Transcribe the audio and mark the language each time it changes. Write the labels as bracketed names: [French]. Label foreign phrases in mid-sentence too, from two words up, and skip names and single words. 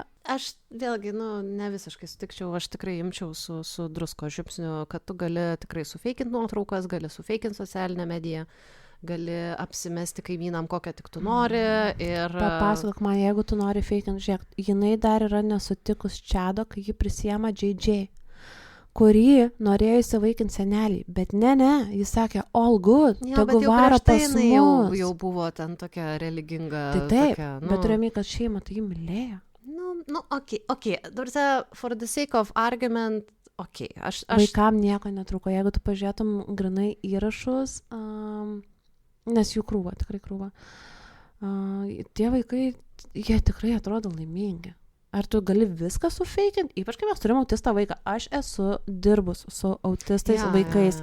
[Lithuanian] Aš vėlgi, ne visiškai sutikčiau, aš tikrai imčiau su drusko žiupsniu, kad tu gali tikrai sufeikinti nuotraukas, gali sufeikinti socialinę mediją, gali apsimesti kaimynam, kokią tik tu nori. Ir papasakok man, jeigu tu nori feikinti, žiūrėk, jinai dar yra nesutikus Chado, kai ji prisiema JJ, kurį norėjo įsivaikinti senelį, bet ne, jis sakė, [English] all good, [Lithuanian] tegu varo pas mus. Jau buvo ten tokia religinga. Tai taip, tokia, bet turėjome, kad šeima tai jį mylėjo. [English] Okay. For the sake of argument, okay. [Lithuanian] Aš... Vaikam nieko netruko, jeigu tu pažiūrėtum grinai įrašus, nes jų krūva, tikrai krūva. Tie vaikai, jie tikrai atrodo laimingi. Ar tu gali viską sufeikinti? Ypač kai mes turim autistą vaiką. Aš esu dirbus su autistais vaikais.